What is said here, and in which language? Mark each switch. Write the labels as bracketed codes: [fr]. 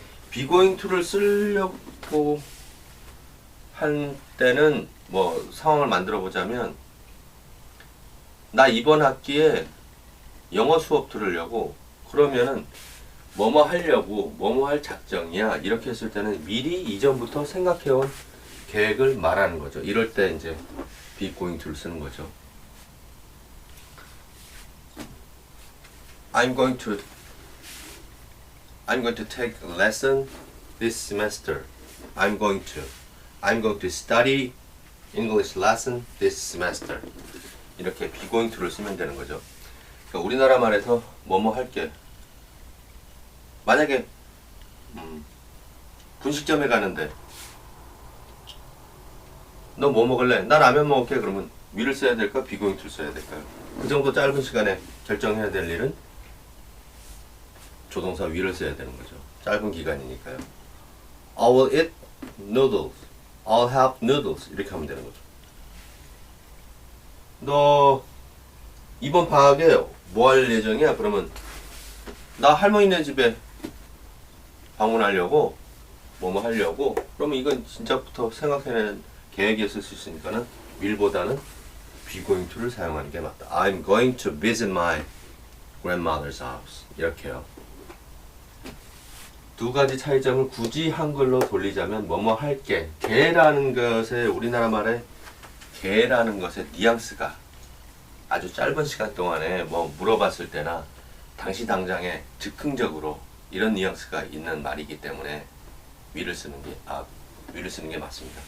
[ko] be going to를 쓰려고 할 때는 뭐 상황을 만들어 보자면 나 이번 학기에 영어 수업 들으려고 그러면은 뭐뭐 하려고 뭐뭐 할 작정이야 이렇게 했을 때는 미리 이전부터 생각해온 계획을 말하는 거죠. 이럴 때 이제 be going to를 쓰는 거죠. [en] I'm going to take a lesson this semester. I'm going to study English lesson this semester. [ko] 이렇게 be going to를 쓰면 되는 거죠. 그러니까 우리나라 말에서 뭐뭐 할게. 만약에 분식점에 가는데 너 뭐 먹을래? 나 라면 먹을게. 그러면 위를 써야 될까? be going to를 써야 될까요? 그 정도 짧은 시간에 결정해야 될 일은 조동사 위를 써야 되는 거죠. 짧은 기간이니까요. [en] I will eat noodles. I'll have noodles. [ko] 이렇게 하면 되는 거죠. 너 이번 방학에 뭐 할 예정이야? 그러면 나 할머니네 집에 방문하려고 뭐뭐 하려고. 그러면 이건 진짜부터 생각해내는 계획이었을 수 있으니까는 will보다는 be going to를 사용하는 게 맞다. [en] I'm going to visit my grandmother's house. [ko] 이렇게요. 두 가지 차이점을 굳이 한글로 돌리자면 뭐뭐 할게. 개라는 것에 우리나라 말에 개라는 것의 뉘앙스가 아주 짧은 시간 동안에 뭐 물어봤을 때나 당시 당장에 즉흥적으로 이런 뉘앙스가 있는 말이기 때문에 위를 쓰는 게 맞습니다.